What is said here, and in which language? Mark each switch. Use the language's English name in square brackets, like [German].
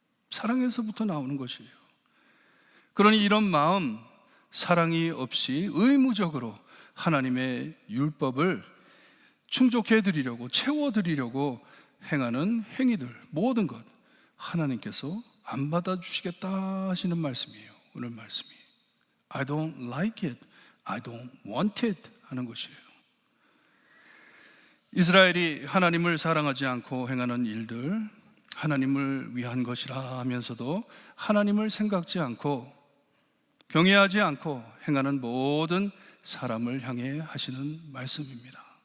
[Korean] 사랑에서부터 나오는 것이에요. 그러니 이런 마음, 사랑이 없이 의무적으로 하나님의 율법을 충족해 드리려고, 채워 드리려고 행하는 행위들, 모든 것 하나님께서 안 받아주시겠다 하시는 말씀이에요. 오늘 말씀이 [English] I don't like it, I don't want it [Korean] 하는 것이에요. 이스라엘이 하나님을 사랑하지 않고 행하는 일들, 하나님을 위한 것이라 하면서도 하나님을 생각지 않고 경외하지 않고 행하는 모든 사람을 향해 하시는 말씀입니다.